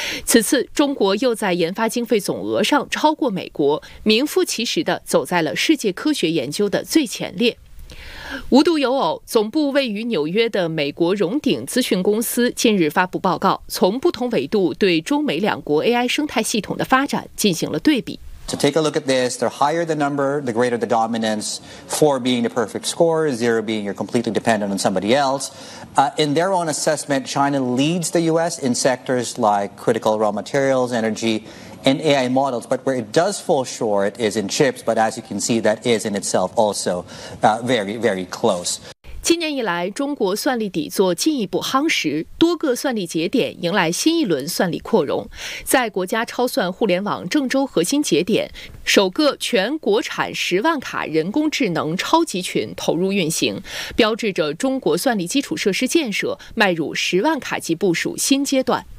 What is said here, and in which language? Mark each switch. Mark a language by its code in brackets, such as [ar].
[zh] 此次中国又在研发经费总额上超过美国，名副其实地走在了世界科学研究的最前列。无独有偶，总部位于纽约的美国荣鼎咨询公司近日发布报告，从不同维度对中美两国 AI 生态系统的发展进行了对比。 [en] To take a look at this, the higher the number, the greater the dominance, 4 being the perfect score, 0 being you're completely dependent on somebody else. In their own assessment, China leads the US in sectors like critical raw materials, energy, and AI models. But where it does fall short is in chips, but as you can see, that is in itself also very, very close. [zh] 今年以来，中国算力底座进一步夯实，多个算力节点迎来新一轮算力扩容。在国家超算互联网郑州核心节点，首个全国产10万卡人工智能超级群投入运行，标志着中国算力基础设施建设迈入10万卡级部署新阶段。